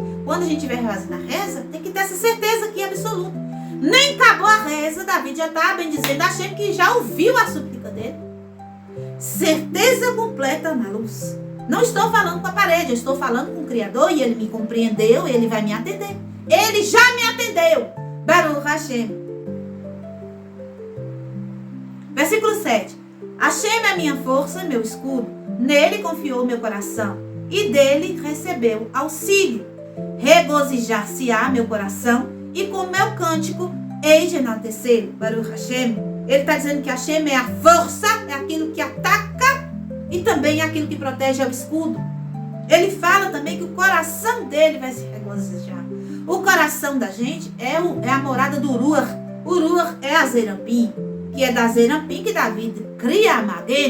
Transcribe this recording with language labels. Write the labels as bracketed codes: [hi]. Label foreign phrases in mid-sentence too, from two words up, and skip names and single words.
[pt] Quando a gente estiver fazendo a reza, tem que ter essa certeza aqui absoluta. Nem acabou a reza, Davi já está bendizendo a Hashem que já ouviu a súplica dele. Certeza completa na luz. Não estou falando com a parede, eu estou falando com o Criador e Ele me compreendeu e Ele vai me atender. Ele já me atendeu. [he] ברוך השם. [pt] Versículo 7. Hashem é minha força e meu escudo. Nele confiou meu coração e dele recebeu auxílio. Regozijar-se-á meu coração e com meu cântico hei de enaltecê-lo. [he] ברוך השם. [pt] Ele está dizendo que Hashem é a força, é aquilo que ataca e também aquilo que protege ao escudo. Ele fala também que o coração dele vai se regozijar. O coração da gente é a morada do Ruach. O Ruach é a Zerampim, que é da Zerampim que Davi cria a Magen.